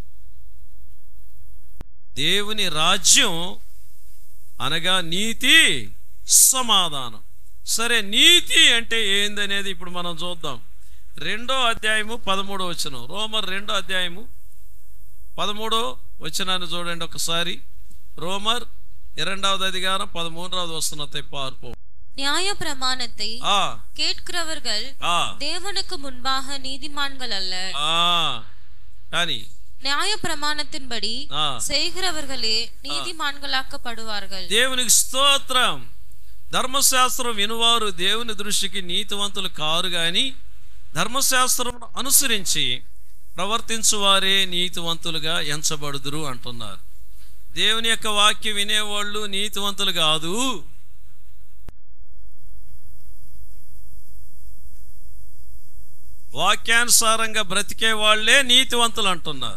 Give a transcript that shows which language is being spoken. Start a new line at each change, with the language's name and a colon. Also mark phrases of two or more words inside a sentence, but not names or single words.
Telugu: దేవుని రాజ్యం అనగా నీతి, సమాధానం. సరే, నీతి అంటే ఏందనేది ఇప్పుడు మనం చూద్దాం. 2వ అధ్యాయము 13వ వచనం. రోమర్ 2వ అధ్యాయము 13వ వచనాన్ని చూడండి ఒకసారి.
Tamil: ரோமர் 2வது அதிகாரம் 13வது வசனத்தை பார்ப்போம். நியாய பிரமாணத்தை கேட்கிறவர்கள் தேவனுக்கு முன்பாக நீதிமான்கள் அல்ல,
Telugu: కానీ
Tamil: நியாய பிரமாணத்தின்படி செய்கிறவர்களே நீதிமான்களாக்கப்படுவார்கள்.
Telugu: దేవునికి స్తోత్రం. ధర్మశాస్త్రం వినువారు దేవుని దృష్టికి నీతివంతులు కారు గాని ధర్మశాస్త్రం అనుసరించి ప్రవర్తించువారే నీతివంతులుగా ఎంచబడుదురు అంటున్నారు. దేవుని యొక్క వాక్యం వినేవాళ్ళు నీతివంతులు కాదు, వాక్యానుసారంగా బ్రతికే వాళ్ళే నీతివంతులు అంటున్నారు.